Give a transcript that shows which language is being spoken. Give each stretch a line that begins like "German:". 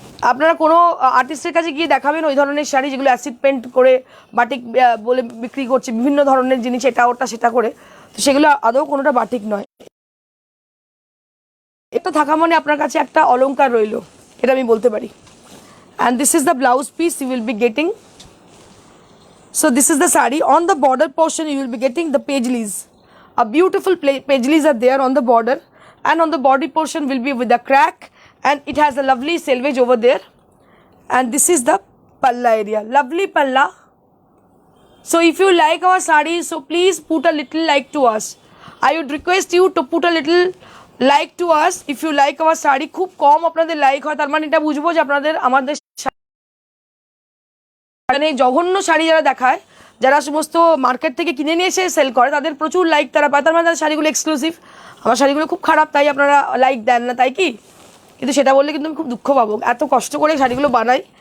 Bangla: আপনারা কোনো আর্টিস্টের কাছে গিয়ে দেখাবেন ওই ধরনের শাড়ি যেগুলো অ্যাসিড পেন্ট করে বাটিক বলে বিক্রি করছে, বিভিন্ন ধরনের জিনিস এটা ওটা সেটা করে, তো সেগুলো আদৌ কোনোটা বাটিক নয়। এটা থাকা মানে আপনার কাছে একটা অলংকার রইল, এটা আমি বলতে পারি।
English: And this is the blouse piece you will be getting. So this is the sari. On the border portion you will be getting the paisley's. A beautiful paisley's are there on the border, and on the body portion will be with the crack, and it has a lovely selvage over there. And this is the palla area, lovely palla. So if you like our sari, so please put a little like to us. I would request you to put a little like to us if you like our sari.
Bangla: খুব কম আপনাদের like হয়, তার মানে এটা বুঝবো যে আপনাদের আমাদের মানে জঘন্য শাড়ি যারা দেখায়, যারা সমস্ত মার্কেট থেকে কিনে নিয়ে এসে সেল করে, তাদের প্রচুর লাইক তারা পায়, তার মানে তাদের শাড়িগুলো এক্সক্লুসিভ। আমার শাড়িগুলো খুব খারাপ, তাই আপনারা লাইক দেন না, তাই কি? কিন্তু সেটা বললে কিন্তু আমি খুব দুঃখ পাবো, এত কষ্ট করে শাড়িগুলো বানাই।